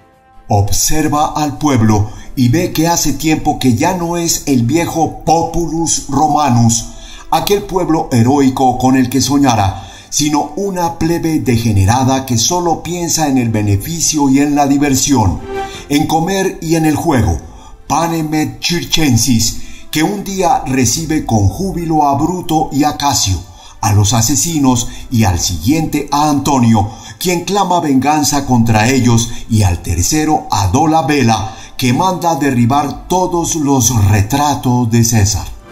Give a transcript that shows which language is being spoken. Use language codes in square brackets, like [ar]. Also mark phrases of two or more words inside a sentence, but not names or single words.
[es] Observa al pueblo y ve que hace tiempo que ya no es el viejo [la] Populus Romanus, [es] aquel pueblo heroico con el que soñara, sino una plebe degenerada que solo piensa en el beneficio y en la diversión, en comer y en el juego, [la] panem et circensis, [es] que un día recibe con júbilo a Bruto y a Casio, a los asesinos y al siguiente a Antonio, quien clama venganza contra ellos, y al tercero a Dolabella, que manda derribar todos los retratos de César.